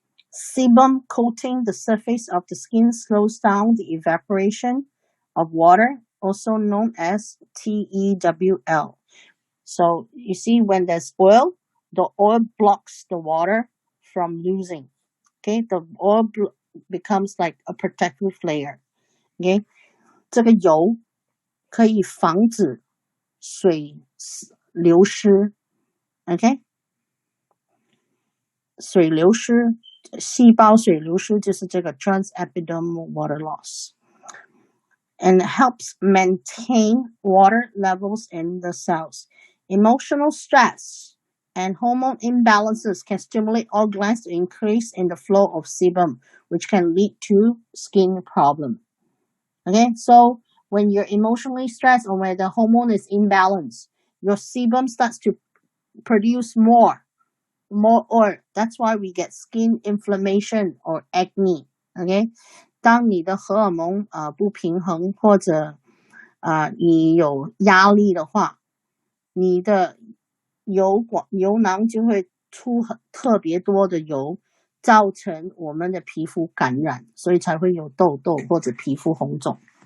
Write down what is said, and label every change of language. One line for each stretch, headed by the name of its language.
English: Sebum coating the surface of the skin slows down the evaporation of water, also known as TEWL. So you see when there's oil, the oil blocks the water from losing. Okay, the oil becomes like a protective layer.
Chinese: Okay, 这个油可以防止水流失。Okay? 水流失，细胞水流失就是这个 transepidermal water loss.
English: And helps maintain water levels in the cells. Emotional stress and hormone imbalances can stimulate all glands to increase in the flow of sebum, which can lead to skin problem. Okay, so when you're emotionally stressed or when the hormone is imbalanced, your sebum starts to produce more oil. That's why we get skin inflammation or acne. Okay?
Chinese: 当你的荷尔蒙不平衡或者你有压力的话，你的油囊就会出特别多的油，造成我们的皮肤感染，所以才会有痘痘或者皮肤红肿。